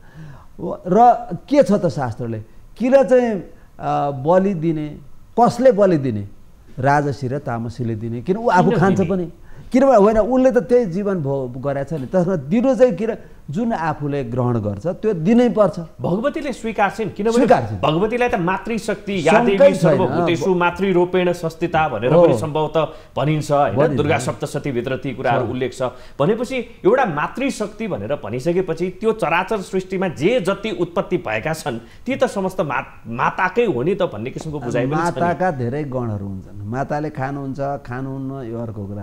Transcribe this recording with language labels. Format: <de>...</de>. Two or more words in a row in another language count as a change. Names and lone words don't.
<ne>र के छ त शास्त्रले, किन चाहिँ बलि दिने, कसले बलि दिने? राजसी र तामसीले दिने। किन ऊ आफू खान्छ पनि, किनभने होइन उसले त त्यही जीवन भोग गरेको छ नि। त्यसमा दिनु चाहिँ किन, जुन आफूले ग्रहण गर्छ त्यो दिनै पर्छ। भगवतीले स्वीकार्छिन्, किनभने भगवतीलाई त मातृशक्ति</ne> <sa>यादेवी सर्वभूतेषु मातृरूपेण संस्थिता</sa> <ne>भनेर पनि सम्भवतः भनिन्छ हैन। दुर्गा सप्तशतीभित्र ती कुराहरू उल्लेख छ। भनेपछि एउटा मातृशक्ति भनेर भनिसकेपछि त्यो चराचर सृष्टिमा जे जति उत्पत्ति भएका छन् ती त समस्त माताकै हो नि त भन्ने किसिमको बुझाइ पनि छ। माताका धेरै गणहरू हुन्छन्। माताले खानुहुन्छ खानुहुन्न यो अर्को कुरा।</ne>